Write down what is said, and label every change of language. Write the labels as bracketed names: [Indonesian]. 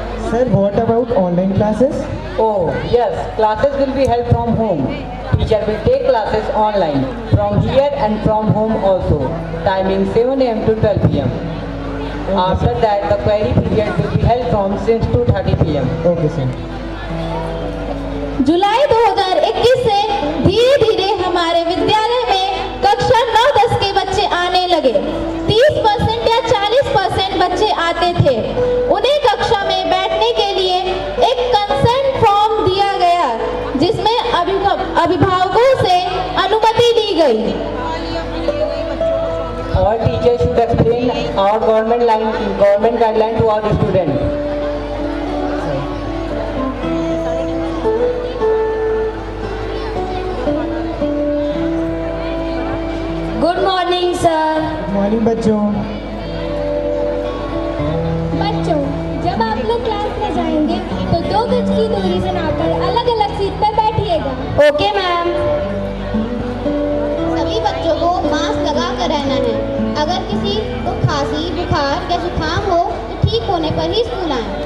[English] Sir, what about online classes? Oh, yes, classes will be held from home. Teacher will take classes online from here and from home also. Timing 7 AM to 12 PM. After that, the query period will be held from 6 to 30 PM. Okay, sir. [Hindi] जुलाई 2021 से धीरे धीरे हमारे विद्यालय में कक्षा 9-10 के बच्चे आने लगे। 30% या 40% बच्चे आते थे। उन्हें कक्षा में बैठने के लिए एक कंसेंट फॉर्म दिया गया, जिसमें अभिभावकों से अनुमति ली गई। [English] Our teachers should explain our government guideline to our students. Good morning sir. Good morning, [Hindi] बच्चों। बच्चों, जब आप लोग क्लास में जाएंगे तो 2 गज की दूरी बनाकर अलग अलग सीट पर बैठिएगा। [English] Okay ma'am. [Hindi] सभी बच्चों को मास्क लगा कर रहना है। अगर किसी को खांसी, बुखार या जुकाम हो तो ठीक होने पर ही स्कूल आएं।